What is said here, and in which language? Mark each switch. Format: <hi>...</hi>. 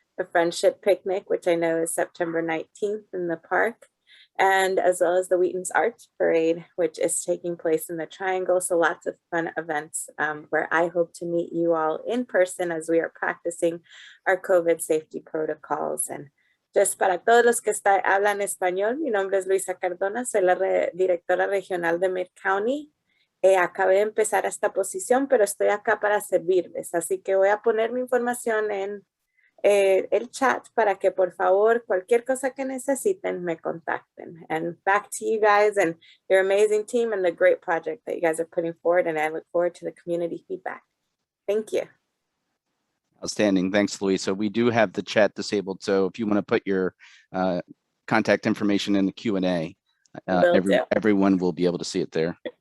<en>The Friendship Picnic, which I know is September 19th in the park, and as well as the Wheaton's Arts Parade, which is taking place in the Triangle. So lots of fun events where I hope to meet you all in person as we are practicing our COVID safety protocols.</en> <es>And just para todos los que hablan español, mi nombre es Luisa Cardona, soy la directora regional de Mid-County. Acabé de empezar esta posición, pero estoy acá para servirles. Así que voy a poner mi información en el chat para que por favor cualquier cosa que necesiten me contacten.</es> <en>And back to you guys and your amazing team and the great project that you guys are putting forward, and I look forward to the community feedback. Thank you. Outstanding. Thanks, Luisa. We do have the chat disabled, so if you want to put your contact information in the Q&A, everyone will be able to see it there.</en>